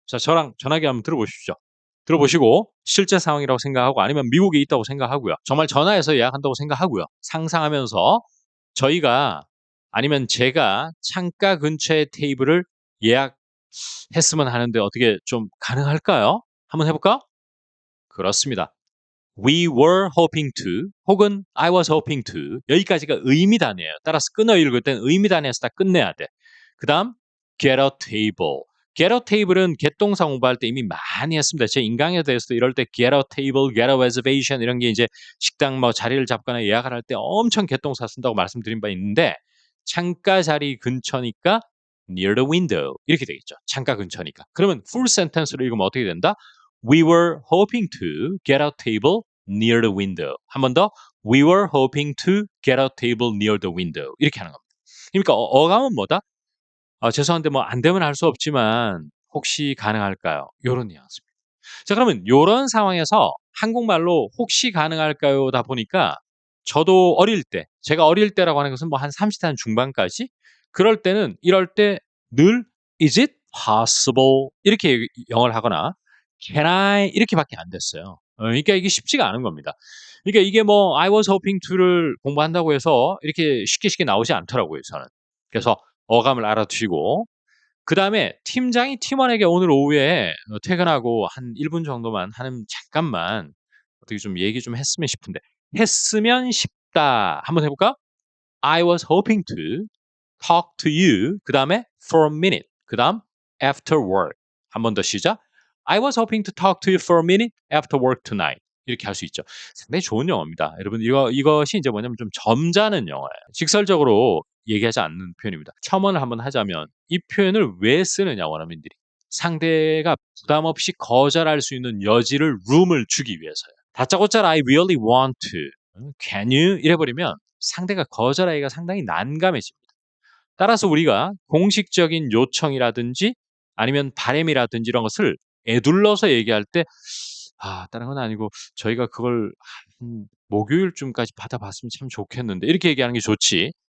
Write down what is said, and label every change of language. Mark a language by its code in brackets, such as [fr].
[ko] 자, 저랑 전화기 한번 들어보십시오. 들어보시고 실제 상황이라고 생각하고 아니면 미국에 있다고 생각하고요. 정말 전화해서 예약한다고 생각하고요. 상상하면서 저희가 아니면 제가 창가 근처의 테이블을 예약했으면 하는데 어떻게 좀 가능할까요? 한번 해볼까? 그렇습니다. [en] We were hoping to 혹은 I was hoping to [ko] 여기까지가 의미단이에요. 따라서 끊어 읽을 땐 의미단에서 다 끝내야 돼. 그 다음 [en] get a table. [ko] get a table은 get 동사 공부할 때 이미 많이 했습니다. 제 인강에 대해서도 이럴 때 [en] get a table, get a reservation [ko] 이런 게 이제 식당 뭐 자리를 잡거나 예약을 할 때 엄청 get 동사 쓴다고 말씀드린 바 있는데 창가 자리 근처니까 [en] near the window [ko] 이렇게 되겠죠. 창가 근처니까. 그러면 [en] full sentence [ko] 로 읽으면 어떻게 된다? [en] We were hoping to get a table near the window. [ko] 한 번 더. [en] We were hoping to get a table near the window. [ko] 이렇게 하는 겁니다. 그러니까 어감은 뭐다? 죄송한데 뭐 안 되면 할 수 없지만 혹시 가능할까요? 요런 뉘앙스입니다. 자, 그러면 요런 상황에서 한국말로 혹시 가능할까요다 보니까 저도 어릴 때, 제가 어릴 때라고 하는 것은 뭐 한 30대 한 중반까지 그럴 때는 이럴 때 늘 [en] is it possible [ko] 이렇게 영어를 하거나 [en] can I [ko] 이렇게밖에 안 됐어요. 그러니까 이게 쉽지가 않은 겁니다. 그러니까 이게 뭐 [en] I was hoping to [ko] 를 공부한다고 해서 이렇게 쉽게 나오지 않더라고요, 저는. 그래서 어감을 알아두시고 그다음에 팀장이 팀원에게 오늘 오후에 퇴근하고 한 1분 정도만 하는 잠깐만 어떻게 좀 얘기 좀 했으면 싶은데 했으면 싶다. 한번 해 볼까? [en] I was hoping to talk to you. [ko] 그다음에 [en] for a minute. [ko] 그다음 [en] after work. [ko] 한 번 더 시작. [en] I was hoping to talk to you for a minute after work tonight. [ko] 이렇게 할 수 있죠. 상당히 좋은 영어입니다. 여러분 이것이 인제 뭐냐면 좀 점잖은 영어예요. 직설적으로 얘기하지 않는 표현입니다. 첨언을 한번 하자면 이 표현을 왜 쓰느냐 원어민들이. 상대가 부담 없이 거절할 수 있는 여지를 룸을 주기 위해서요. [en] 다짜고짜 I really want to. Can you? [ko] 이래 버리면 상대가 거절하기가 상당히 난감해집니다. 따라서 우리가 공식적인 요청이라든지 아니면 바람이라든지 이런 것을 에둘러서 얘기할 때 다른 건 아니고 저희가 그걸 한 목요일쯤까지 받아봤으면 참 좋겠는데 이렇게 얘기하는 게 좋지.